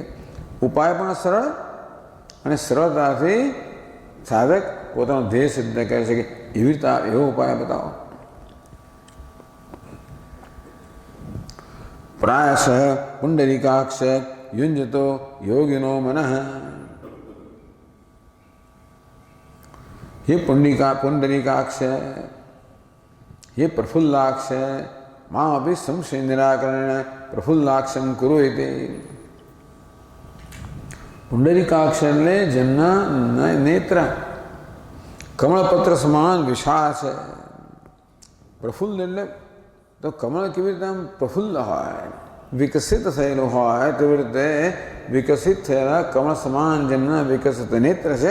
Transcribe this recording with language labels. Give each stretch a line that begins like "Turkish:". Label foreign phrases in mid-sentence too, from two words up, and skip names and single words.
Gujarati: ઉપાય પણ સરળ અને સરળતાથી સાધક પોતાનું ધ્યેય સિદ્ધ કરી શકે. એવી રીતે એવો ઉપાય બતાવો.
Sanskrit: प्रायश पुंडरीकाक्ष युंजतो योगिनो मनः. हे पुंडरीकाक्ष, हे प्रफुल्लाक्ष, मां अभी संशय निराकरण प्रफुल्लाक्षम कुरु इति.
Gujarati: पुंडरीकाक्ष એટલે જેમના નેત્ર કમળપત્ર સમાન વિશાળ છે. પ્રફુલ્લ એટલે તો કમળ કેવી રીતે આમ પ્રફુલ્લ હોય, વિકસિત થયેલું હોય તેવી રીતે વિકસિત થયેલા કમળ સમાન જેમના વિકસિત નેત્ર છે.